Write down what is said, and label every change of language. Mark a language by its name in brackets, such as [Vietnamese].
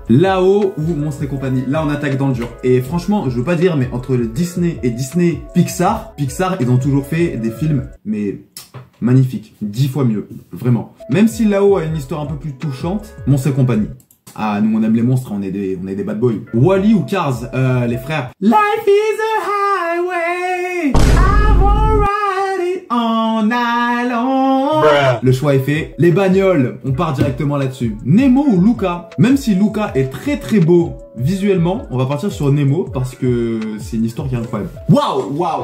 [French] Là-haut ou Monstres et compagnie. Là on attaque dans le dur. Et franchement, je veux pas dire, mais entre le Disney et Disney Pixar, ils ont toujours fait des films, mais magnifiques. 10 fois mieux. Vraiment. Même si Là-haut a une histoire un peu plus touchante, Monstres et compagnie. Ah, nous on aime les monstres, on est des bad boys. Wall-E ou Cars, les frères. [English] Life is a highway, I will ride it all night long. [French] Le choix est fait. Les bagnoles, on part directement là-dessus. Nemo ou Luca. Même si Luca est très beau visuellement, on va partir sur Nemo parce que c'est une histoire qui est incroyable. Waouh.